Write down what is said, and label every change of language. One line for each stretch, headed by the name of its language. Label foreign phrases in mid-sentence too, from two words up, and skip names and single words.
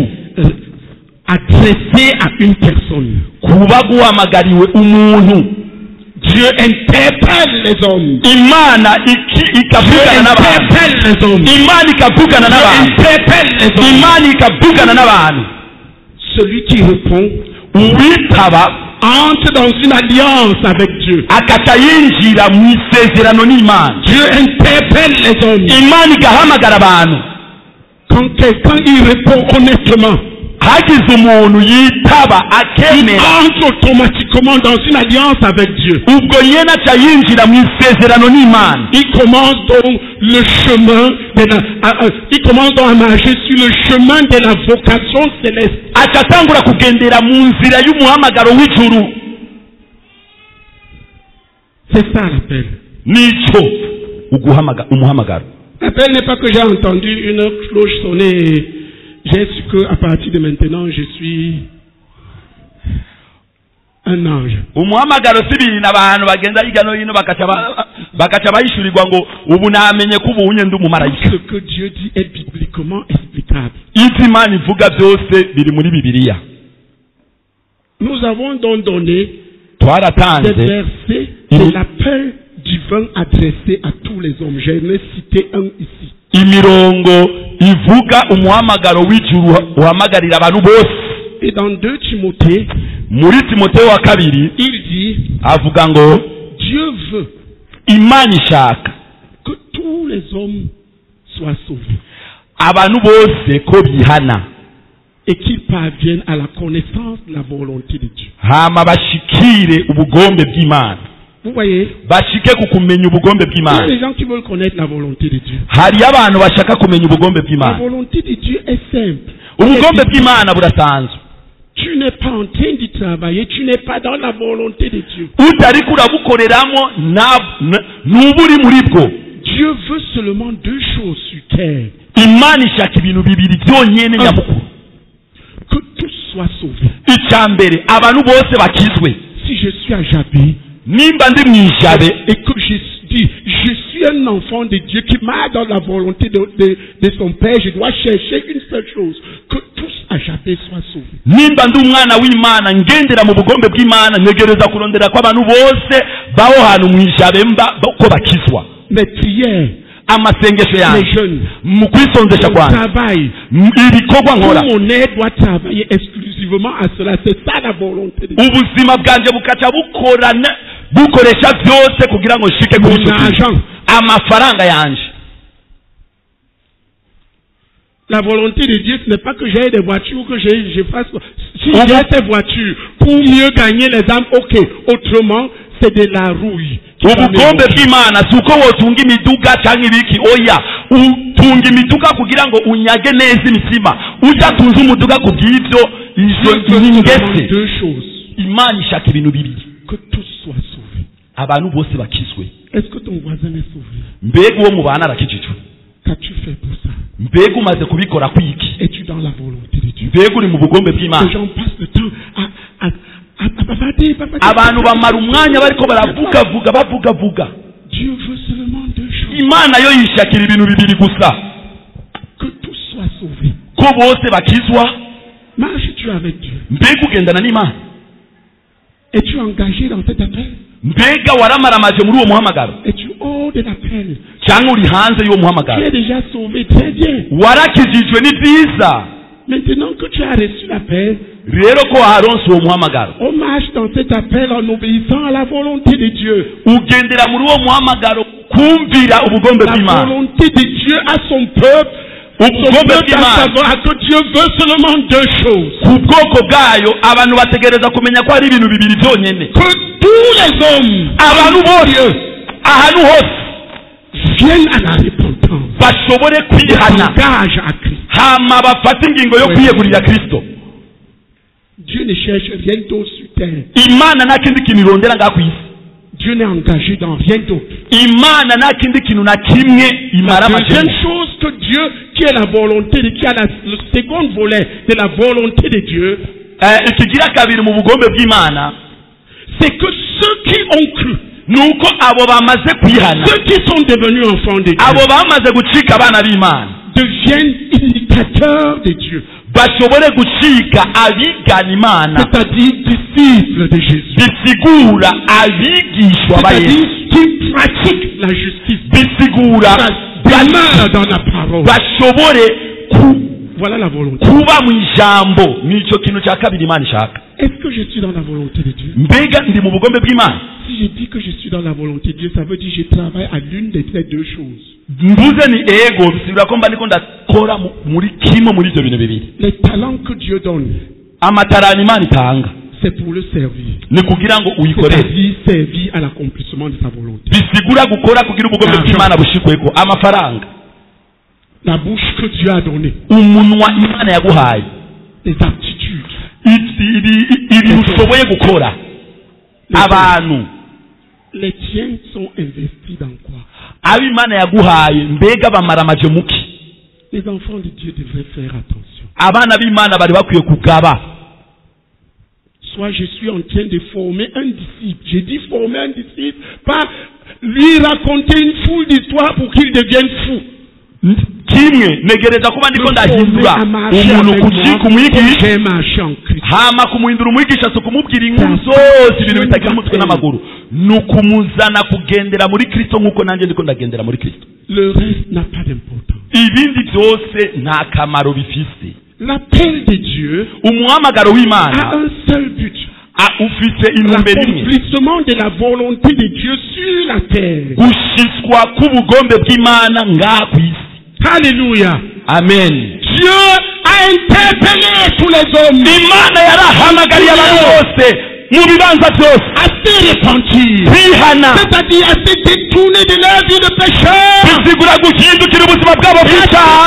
French: adressé à une personne.
Rundi: Kuba guhamagariwe umuntu.
French: Dieu interpelle les hommes.
Rundi: Imana ikavugana n'abantu. Imana ikavugana n'abantu. Imana ikavugana n'abantu.
French: Celui qui répond,
Rundi: uwitaba,
French: entre dans une alliance avec Dieu.
Rundi: Akata yinjira mu isezerano n'Imana.
French: Dieu interpelle les hommes.
Rundi: Imana igahamagara abantu.
French: Quand quelqu'un y répond honnêtement,
Rundi: hagize umuntu yitaba akemera,
French: entre automatiquement dans une alliance avec Dieu.
Rundi: Ubwo yena aca yinjira mu isezerano n'Imana.
French: Il commence donc le chemin il commence donc à marcher sur le chemin de la vocation céleste.
Rundi: Acatangura kugendera mu nzira y'umuhamagaro w'ijuru.
French: C'est ça l'appel.
Rundi: Nico umuhamagaro.
French: L'appel n'est pas que j'ai entendu une cloche sonner et j'ai su qu'à partir de maintenant je suis un ange.
Rundi: Umuhamagaro sibiri n'abantu bagenda hirya no hino bakaca bayishurirwa ngo ubu namenye ko ubunye ndi umumarayika.
French: Ce que Dieu dit est bibliquement explicable.
Rundi: Ivyo Imana ivuga byose biri muri Bibiliya.
French: Nous avons donc donné des versets de l'appel divin adressé à tous les hommes. J'ai cité un ici.
Rundi: Imirongo ivuga umuhamagaro w'ijuru uhamagarira abantu bose.
French: Et dans 2 Timothée,
Rundi: muri Timothée wa kabiri,
French: il dit,
Rundi: avuga ngo
French: Dieu veut,
Rundi: Imana ishaka
French: que tous les hommes soient sauvés.
Rundi: Abantu bose ko bihana.
French: Et qu'ils parviennent à la connaissance de la volonté de Dieu.
Rundi: Hama bashikire ubugombe bw'Imana.
French: Vous voyez?
Rundi: Bashike kukumenya ubugombe bw'Imana.
French: Il y a des gens qui veulent connaître la volonté de Dieu.
Rundi: Hari abantu bashaka kumenya ubugombe bw'Imana.
French: La volonté de Dieu est simple.
Rundi: Ubugombe bw'Imana burasanzwe.
French: Tu n'es pas en train d'y travailler, tu n'es pas dans la volonté de Dieu.
Rundi: Utari kurabukoreramo n'uburi muri bwo.
French: Dieu veut seulement 2 choses sur terre.
Rundi: Imana ishaka ibintu bibiri byonyene nyamukuru.
French: Que tous soient sauvés.
Rundi: Icyambere abantu bose bakizwe.
French: Si je suis à Jabé,
Rundi: nimba ndi mwijabe,
French: et que je suis un enfant de Dieu qui marche dans la volonté de son Père, je dois chercher une seule chose, que tous à Jabé soient sauvés.
Rundi: Nimba ndi umwana w'Imana ngendera mu bugombe bw'Imana ntegereza kurondera ko abantu bose baho hantu mwijabe ko bakizwa.
French: Mes prières,
Rundi: amasengesho yanjye,
French: les jeunes,
Rundi: mu kwisondesha kwanjye,
French: travail,
Rundi: ibikorwa nkora,
French: tout mon aide doit travailler exclusivement à cela. C'est ça la volonté de Dieu.
Rundi: Ubuzima bwanje bukaca bukoresha byose kugira ngo nshike kuri cyo. Amafaranga yanje,
French: La volonté de Dieu, ce n'est pas que j'aie des voitures, que je fasse... Si j'ai ces voitures pour mieux gagner les âmes, ok. Autrement, c'est de la rouille.
Rundi: Ubugombe bw'Imana si uko wotunga imiduga cyangwa ibiki oya utunga imiduga kugira ngo unyage neza imitima udatunze umuduga ku bw'ibyo izo ingese Imana ishaka ibintu bibiri
French: que tous soient sauvés.
Rundi: Abantu bose bakizwe.
French: Est-ce que ton voisin est sauvé?
Rundi: Mbega uwo mubana arakijijwe?
French: Qu'as-tu fait pour ça?
Rundi: Mbega umaze kubikora kwiki?
French: Es-tu dans la volonté de Dieu?
Rundi: Mbega uri mu bugombe bw'Imana?
French: Les gens passent le temps à
Rundi: abantu bamara umwanya bariko bavuga.
French: Dieu veut seulement deux choses.
Rundi: Imana yo yishakira ibintu bibiri gusa.
French: Que tous soient sauvés.
Rundi: Ko bose bakizwa.
French: Marches-tu avec Dieu?
Rundi: Mbega ugendana n'Imana?
French: Es-tu engagé dans cet appel?
Rundi: Mbega waramaramaje muri uwo muhamagaro?
French: Es-tu hors de l'appel?
Rundi: Cyangwa uri hanze y'uwo muhamagaro?
French: Tu es déjà sauvé, très bien.
Rundi: Warakijijwe ni byiza.
French: Maintenant que tu as reçu l'appel,
Rundi: rero ko haronse uwo muhamagaro,
French: on marche dans cet appel en obéissant à la volonté de Dieu.
Rundi: Ugendera muri uwo muhamagaro kumvira ubugombe bw'Imana.
French: La volonté de Dieu à son peuple.
Rundi: Ubugombe bw'Imana
French: que Dieu veut seulement deux choses.
Rundi: Ku bwoko bwayo abantu bategereza kumenya ko hari ibintu bibiri byonyene.
French: Que tous les hommes,
Rundi: abantu bose ahantu hose
French: viennent à la repentance,
Rundi: bashobore kwihana, hama bafata ingingo yo kwiyegurira Kristo.
French: Dieu ne cherche rien d'autre sur terre.
Rundi: Imana nta kindi kintu irondera ngaha ku isi.
French: Dieu n'est engagé dans rien d'autre.
Rundi: Imana nta kindi kintu na kimwe imara amajeni.
French: La deuxième chose que Dieu, qui est la volonté de, qui a le second volet de la volonté de Dieu,
Rundi: ikigira kabiri mu bugombe bw'Imana,
French: c'est que ceux qui ont cru,
Rundi: nuko abo bamaze kwihana,
French: ceux qui sont devenus enfants de Dieu,
Rundi: abo bamaze gucika abana b'Imana,
French: deviennent imitateurs de Dieu.
Rundi: Bashobore gucika abigana Imana,
French: c'est-à-dire disciples de Jésus,
Rundi: bisigura abigishwa ba Yesu,
French: c'est-à-dire qui pratiquent la justice,
Rundi: bisigura
French: demeurent dans la parole.
Rundi: Bashobore
French: voilà la volonté.
Rundi: Kuba mu ijambo nico kintu cya kabiri Imana ishaka.
French: Est-ce que je suis dans la volonté de Dieu?
Rundi: Mbega ndi mu bugombe bw'Imana?
French: Si je dis que je suis dans la volonté de Dieu, ça veut dire que je travaille à l'une de ces deux choses.
Rundi: Mbuze ni ego bisigura ko mba ndiko ndakora muri kimwe muri ibyo bintu bibiri.
French: Les talents que Dieu donne,
Rundi: amatarani Imana itanga,
French: c'est pour le servir.
Rundi: Ni kugira ngo uyikorere.
French: C'est-à-dire servir à l'accomplissement de sa volonté.
Rundi: Bisigura gukora kugira ubugombe bw'Imana bushikweko amafaranga.
French: La bouche que Dieu a donnée,
Rundi: umunwa Imana yaguhaye,
French: les aptitudes,
Rundi: ibintu ushoboye gukora, abantu,
French: les tiens sont investis dans quoi?
Rundi: abo Imana yaguhaye mbega bamara amaje muki?
French: Les enfants de Dieu devraient faire attention.
Rundi: Abana b'Imana bari bakwiye kugaba.
French: Soit je suis en train de former un disciple. J'ai dit former un disciple, pas lui raconter une foule d'histoires pour qu'il devienne fou.
Rundi: Kimwe negereza kuba ndiko ndahindura umuntu kucika umwigisha hama kumuhindura umwigisha so kumubwira inkuru zose ibintu bitagira umutwe n'amaguru nukumuzana kugendera muri Kristo nkuko nanjye ndiko ndagendera muri Kristo.
French: Le reste n'a pas d'importance.
Rundi: Ibindi byose nta kamaro bifise.
French: L'appel de Dieu
Rundi: umuhamagaro w'Imana
French: a un seul but,
Rundi: ufise intumbero imwe,
French: l'accomplissement de la volonté de Dieu sur la terre,
Rundi: gushitswa k'ubugombe bw'Imana ngaha ku isi.
French: Alléluia. Amen. Dieu a interpellé tous les hommes.
Rundi: Imana yarahamagariye abantu bose mu bibanza byose
French: à se repentir,
Rundi: kwihana,
French: c'est-à-dire à se détourner de leur vie de pécheur,
Rundi: bisigura guhindukira ubuzima bwabo bw'icyaha,